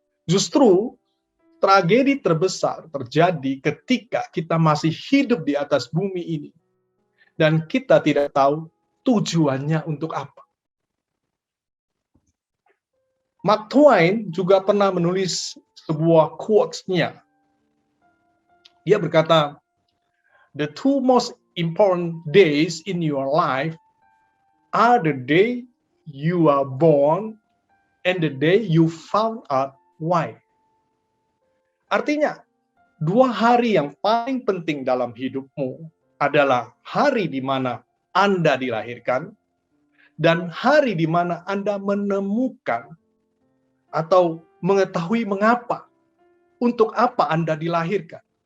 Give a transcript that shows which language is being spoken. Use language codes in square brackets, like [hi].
[id] Justru tragedi terbesar terjadi ketika kita masih hidup di atas bumi ini dan kita tidak tahu tujuannya untuk apa. Mark Twain juga pernah menulis sebuah quotes-nya. Dia berkata, [en] "The two most important days in your life are the day you are born and the day you found out why." [id] Artinya, 2 hari yang paling penting dalam hidupmu adalah hari di mana Anda dilahirkan dan hari di mana Anda menemukan atau mengetahui mengapa, untuk apa Anda dilahirkan.